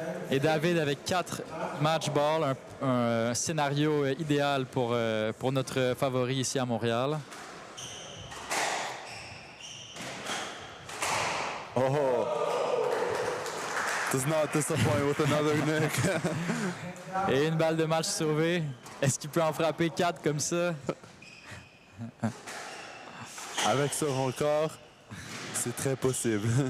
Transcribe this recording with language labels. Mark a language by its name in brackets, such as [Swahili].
[French] Et David avec 4 match ball, un scénario idéal pour notre favori ici à Montréal. [English] Oh, does not disappoint with another nick. [French] Et une balle de match sauvée. Est-ce qu'il peut en frapper 4 comme ça? Avec ce record, c'est très possible.